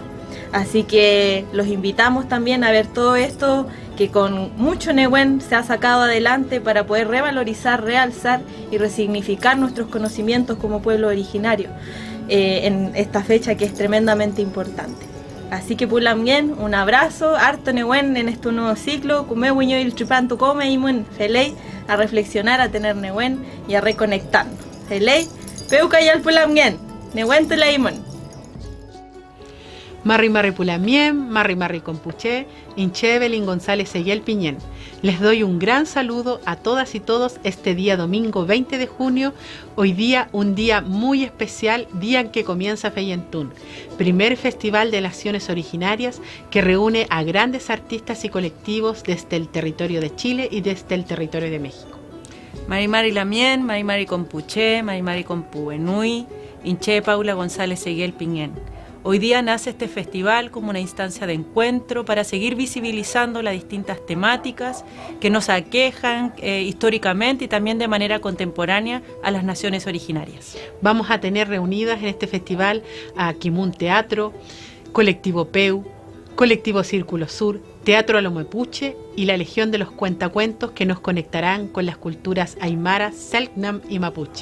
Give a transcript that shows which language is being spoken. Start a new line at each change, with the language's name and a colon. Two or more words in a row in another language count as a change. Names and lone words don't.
Spanish: Así que los invitamos también a ver todo esto que con mucho Nehuen se ha sacado adelante para poder revalorizar, realzar y resignificar nuestros conocimientos como pueblo originario en esta fecha que es tremendamente importante. Así que pulamien, un abrazo, harto Nehuen en este nuevo ciclo,
Mapuche: kume wiño il tripantu come imun felei,
Spanish: a reflexionar, a tener Nehuen y a reconectarnos.
Mapuche: Felei, peukayal pulamien, Nehuen tula imun. Marri Marri Pulamien, Marri Marri Compuché, Inche Evelyn González Seguel Piñén.
Spanish: Les doy un gran saludo a todas y todos este día domingo 20 de junio, hoy día un día muy especial, día en que comienza Feyentún, primer festival de naciones originarias que reúne a grandes artistas y colectivos desde el territorio de Chile y desde el territorio de México.
Mapuche: Mari Mari Lamien, Mari Mari Compuché, Mari Mari Compuenui, Inche Paula González Seguel Piñén.
Spanish: Hoy día nace este festival como una instancia de encuentro para seguir visibilizando las distintas temáticas que nos aquejan históricamente y también de manera contemporánea a las naciones originarias. Vamos a tener reunidas en este festival a Kimun Teatro, Colectivo Peu, Colectivo Círculo Sur, Teatro Alomapuche y la Legión de los Cuentacuentos que nos conectarán con las culturas aymara, selknam y mapuche.